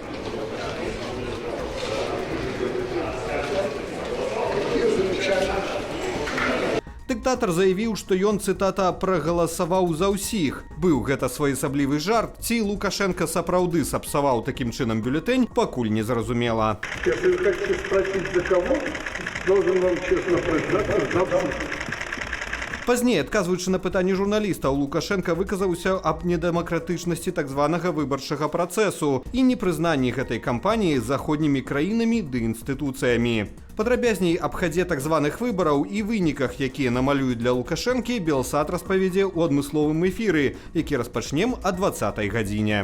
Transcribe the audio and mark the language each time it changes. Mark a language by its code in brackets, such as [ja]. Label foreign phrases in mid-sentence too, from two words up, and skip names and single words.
[be] Дыктатар заявіў, што ён, цытата, прагаласаваў за ўсіх. Быў гэта своеасаблівы жарт, ці Лукашенко сапраўды сапсаваў такім чынам бюлетэнь, пакуль не зразумела. [ru] Если вы хотите спросить, за кого, должен вам честно признаться, за всех. [be] Пазней, адказваючы на пытанні журналістаў, Лукашенко выказаўся аб недэмакратычнасці так званага выбарчага працэсу і непрызнанні гэтай кампаніі заходнімі краінамі ды інстытуцыямі. Падрабязней аб хадзе так званых выбараў і выніках, якія намалююць для Лукашэнкі, Белсат распавядзе ў адмысловым эфіры, які распачнем о 20-й гадзіне.